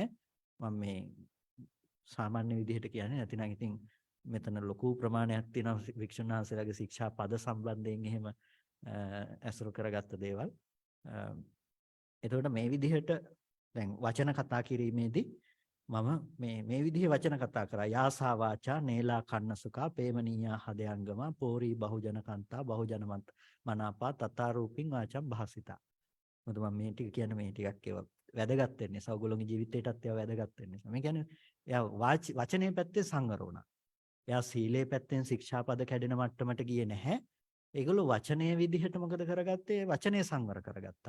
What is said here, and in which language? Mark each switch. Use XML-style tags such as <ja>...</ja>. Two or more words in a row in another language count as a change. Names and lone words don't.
<si>මම මේ සාමාන්‍ය විදිහට කියන්නේ නැතිනම් ඉතින් මෙතන ලොකු ප්‍රමාණයක් තියෙනවා වික්ෂුන් වහන්සේලාගේ ශික්ෂාපද සම්බන්ධයෙන් එහෙම ඇසුරු කරගත්ත දේවල්. එතකොට මේ විදිහට දැන් වචන කතා කිරීමේදී මම මේ විදිහේ වචන කතා කරා.</si> <pi>යාසා වාචා නේලා කන්නසුකා පේමනීයා හදයංගම පෝරි බහුජන කන්තා බහුජන මනාපා තතරූපින් වාචම් භාසිතා.</pi> <si>මොකද මම මේ ටික කියන්නේ මේ ටිකක් ඒවා වැදගත් වෙන්නේ. සෞගලෝගේ ජීවිතේටත් ඒවා වැදගත් වෙන්නේ. මේ කියන්නේ එයා වචනේ පැත්තේ සංවර වුණා. එයා සීලේ පැත්තෙන් ශික්ෂාපද කැඩෙන මට්ටමට ගියේ නැහැ. ඒගොල්ලෝ වචනේ විදිහට මොකද කරගත්තේ? වචනේ සංවර කරගත්තා.</si>